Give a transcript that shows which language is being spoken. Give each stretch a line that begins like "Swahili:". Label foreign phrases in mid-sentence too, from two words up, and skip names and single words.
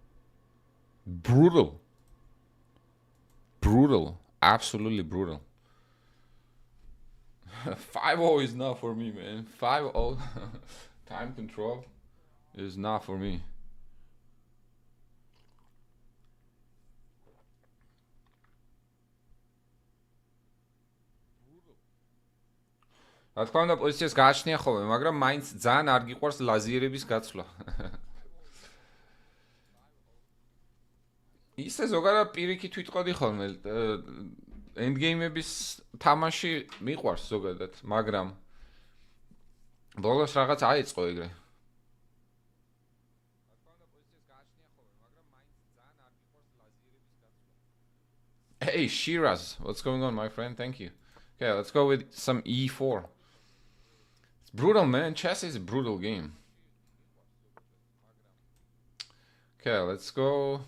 English: Brutal. Brutal. Absolutely brutal. 5-0 is not for me, man. 5-0 time control is not for me.
Georgian: რა თქმა უნდა, პოზიციას გააჩნია ხოლმე, მაგრამ მაინც ძალიან არ გიყვარს ლაზიერების გაცვლა. ისე ზოგადად პირიქით ვიტყოდი ხოლმე, endgame-ების თამაში მიყვარს ზოგადად, მაგრამ ბოლოს რაღაც აიწყო ეგრე.
English: Hey, Shiraz, what's going on, my friend? Thank you. Okay, let's go with some E4. It's brutal, man. Chess is a brutal game. Okay, let's go.